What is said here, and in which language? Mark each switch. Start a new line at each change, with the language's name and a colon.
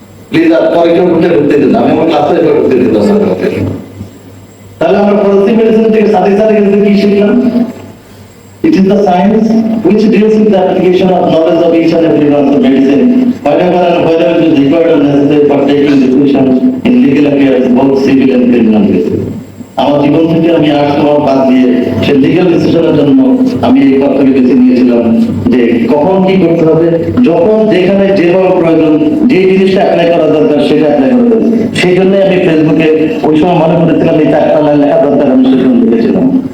Bangla: Please আর পরে কেউ ঢুকতে দিন, আমি আমার ক্লাসে ঢুকতে দিতাম। তাহলে আমরা ফরেনসিক মেডিসিন থেকে সাথে সাথে কি শিখলাম?
English: It is the science which deals with the application of knowledge of each and every branch of medicine, whenever and wherever it is required or necessary for taking decisions in legal affairs, both civil and criminal cases.
Bangla: আমার জীবন থেকে আমি arts হওয়ার বাদ দিয়ে সে legal ডিসিশনের জন্য আমি এই কথাকে বেছে নিয়েছিলাম যে কখন কি করতে হবে, যখন যেখানে যেভাবে প্রয়োজন, যে জিনিসটা অ্যাপ্লাই করা দরকার সেটা অ্যাপ্লাই করতে হবে। সেই জন্য আমি ফেসবুকে ওই সময় মনে করেছিলাম এই 4টা লাইন লেখা দরকার, আমি সেজন্য লিখেছিলাম।